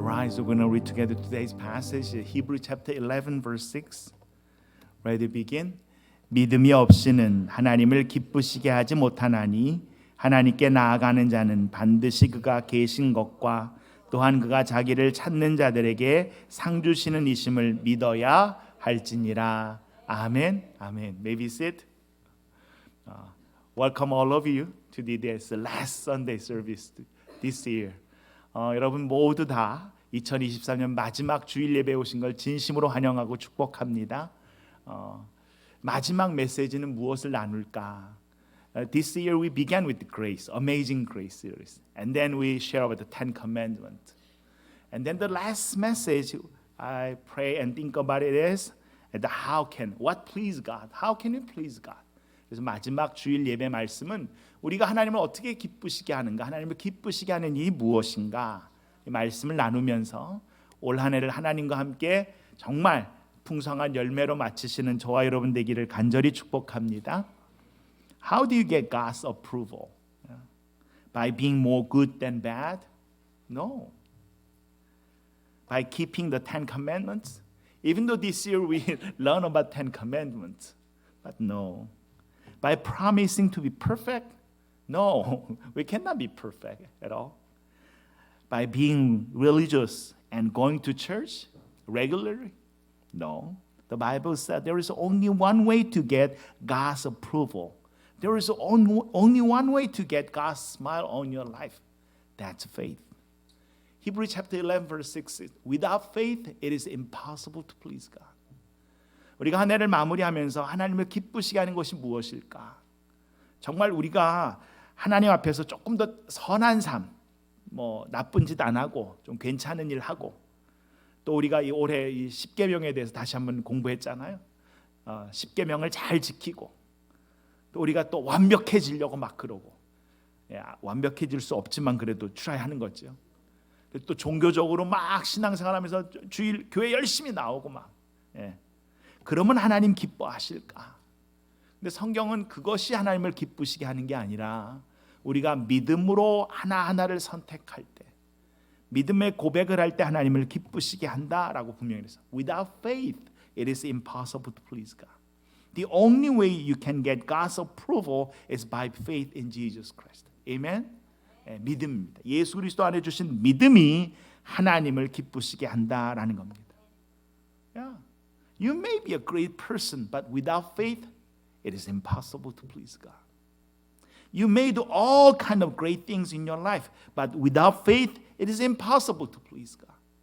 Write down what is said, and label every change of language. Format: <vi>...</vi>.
<en>So we're going to read together today's passage, Hebrews chapter 11, verse 6. Ready to begin?</en> <ko>믿음이 없이는 하나님을 기쁘시게 하지 못하나니 하나님께 나아가는 자는 반드시 그가 계신 것과 또한 그가 자기를 찾는 자들에게 상 주시는 이심을 믿어야 할지니라. 아멘. 아멘.</ko> <en>Maybe sit. Welcome all of you to this last Sunday service this year.</en> <ko>여러분 모두 다 2023년 마지막 주일 예배 오신 걸 진심으로 환영하고 축복합니다. 마지막 메시지는 무엇을 나눌까?</ko> <en>This year we began with the grace, amazing grace series, and then we share about the Ten Commandments. And then the last message I pray and think about it is the what please God? How can you please God?</en> <ko>그래서 마지막 주일 예배 말씀은 우리가 하나님을 어떻게 기쁘시게 하는가, 하나님을 기쁘시게 하는 일이 무엇인가, 이 말씀을 나누면서 올 한 해를 하나님과 함께 정말 풍성한 열매로 마치시는 저와 여러분 되기를 간절히 축복합니다.</ko> <en>How do you get God's approval? By being more good than bad? No. By keeping the Ten Commandments? Even though this year we learn about Ten Commandments, but no. By promising to be perfect? No, we cannot be perfect at all. By being religious and going to church regularly? No. The Bible said there is only one way to get God's approval. There is only one way to get God's smile on your life. That's faith. Hebrews chapter 11 verse 6 says, without faith it is impossible to please God.</en> <ko>우리가 한 해를 마무리하면서 하나님을 기쁘시게 하는 것이 무엇일까? 정말 우리가 하나님 앞에서 조금 더 선한 삶, 나쁜 짓 안 하고 좀 괜찮은 일 하고, 또 우리가 이 올해 이 10계명에 대해서 다시 한번 공부했잖아요. 10계명을 잘 지키고, 또 우리가 또 완벽해지려고 막 그러고, 완벽해질 수 없지만 그래도 트라이하는 거죠. 또 종교적으로 막 신앙생활하면서 주일 교회 열심히 나오고 막, 그러면 하나님 기뻐하실까? 근데 성경은 그것이 하나님을 기쁘시게 하는 게 아니라 우리가 믿음으로 하나하나를 선택할 때, 믿음의 고백을 할 때 하나님을 기쁘시게 한다라고 분명히 했어요.</ko> <en>Without faith, it is impossible to please God. The only way you can get God's approval is by faith in Jesus Christ.</en> <ko>Amen? 믿음입니다. 예수 그리스도 안에 주신 믿음이 하나님을 기쁘시게 한다라는 겁니다.</ko> <en>Yeah. You may be a great person, but without faith, it is impossible to please God. You may do all kind of great things in your life, but without faith, it is impossible to please God.</en>